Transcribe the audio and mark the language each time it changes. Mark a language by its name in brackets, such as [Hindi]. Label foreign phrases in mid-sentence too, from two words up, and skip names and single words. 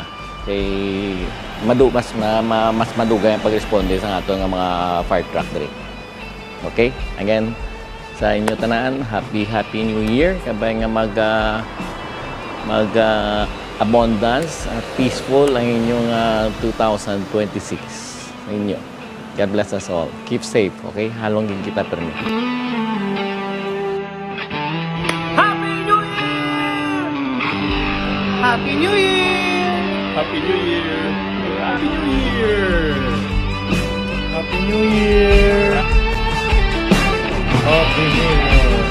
[Cebuano] Kay mas madugay ang pag-responde sa ato nga mga fire truck diri. Okay? [English] Again, [Cebuano] sa inyo tanan, [English] happy New Year. [Cebuano] Kabay nga mag abundance at peaceful ang inyong 2026 sa inyo. [English] God bless us all. Keep safe, [Cebuano] okay? Halongin kita permi. [English] Happy New Year! Happy New Year! Happy New Year! Happy New Year! Happy New Year! Happy New Year!